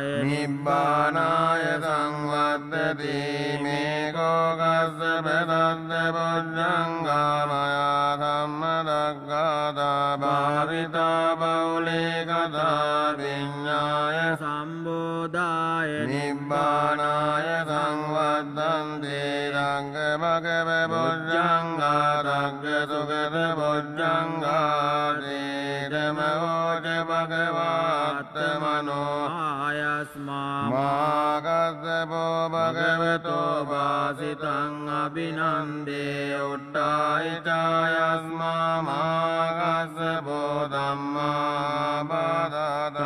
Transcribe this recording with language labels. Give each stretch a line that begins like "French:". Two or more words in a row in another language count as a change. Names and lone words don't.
Pali: නිබ්බානාය සංවද්දති මේ කෝකස්සප දද්ද බොජ්ජංගා මයා සම්මදක්ඛාතා භාවිතා බහුලීකතා විඤ්ඤාය සම්බෝධාය නිබ්බානාය සංවද්දන්ති රංග භගව බොජ්ජංගා රංග සුගත බොජ්ජංගා දේදමෝච භගවාත්තමනෝ ආයස්මා මාගස්සපෝ භගවතෝ වාසිතං අභිනන්දේ උට්ඨායි චායස්මා මාගස්සපෝ ධම්මා බාධා